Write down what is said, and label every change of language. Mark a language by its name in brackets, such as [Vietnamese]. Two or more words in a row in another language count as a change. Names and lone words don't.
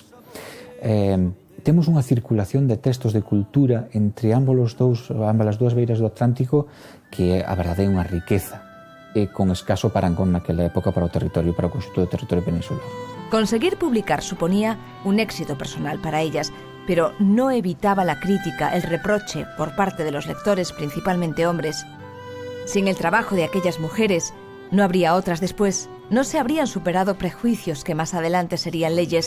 [Galician] Temos unha circulación de textos de cultura entre ambas as dúas beiras do Atlántico que a verdade é unha riqueza e con escaso parangón naquela época para o territorio, para o conxunto do territorio peninsular. [Spanish] Conseguir publicar suponía un éxito personal para ellas, pero no evitaba la crítica, el reproche por parte de los lectores, principalmente hombres. Sin el trabajo de aquellas mujeres, no habría otras después, no se habrían superado prejuicios que más adelante serían leyes.